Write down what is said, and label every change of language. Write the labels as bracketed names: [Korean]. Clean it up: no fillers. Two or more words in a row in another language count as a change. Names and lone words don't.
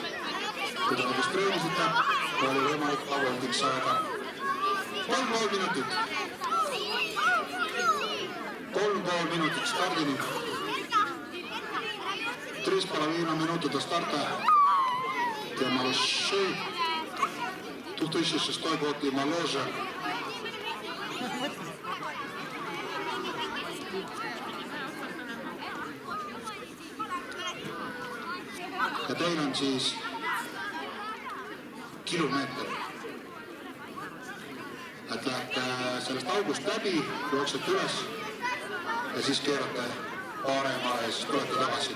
[Estonian] Kui te registreerisite, oli võimalik ka voltiks saada. 3,5 minutit. 3,5 minutit stardini. [Russian] 3,5 minutit до старта. Te малыши. Тут еще 6 год и моложе. [Estonian] Ja teil on siis kilomeeter. Et lähete sellest august läbi, jooksete üles ja siis keerate paremale ja siis tulete tagasi.